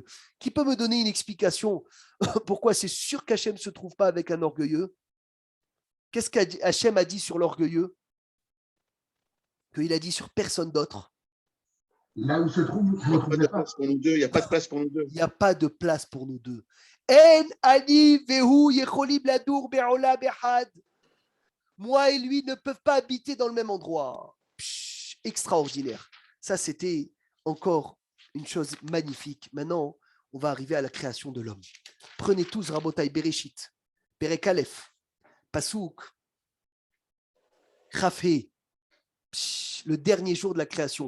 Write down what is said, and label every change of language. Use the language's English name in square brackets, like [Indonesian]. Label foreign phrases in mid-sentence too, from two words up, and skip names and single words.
[French] Qui peut me donner une explication pourquoi c'est sûr qu'Hachem ne se trouve pas avec un orgueilleux? Qu'est-ce qu'Hachem a dit sur l'orgueilleux? Qu'il a dit sur personne d'autre. Là où se trouve, je ne Il n'y a pas de place pour nous deux. Il n'y a pas de place pour nous deux. Il n'y a pas de place pour nous deux. [Hebrew] אין אני והוא יכולים לדור בעולם אחד. [French] Moi et lui ne peuvent pas habiter dans le même endroit. Extraordinaire. Ça, c'était encore une chose magnifique. Maintenant, on va arriver à la création de l'homme. Prenez tous Rabotai Bereshit, [Hebrew] פרק אלף, [French] Pasouk, Chafé, le dernier jour de la création.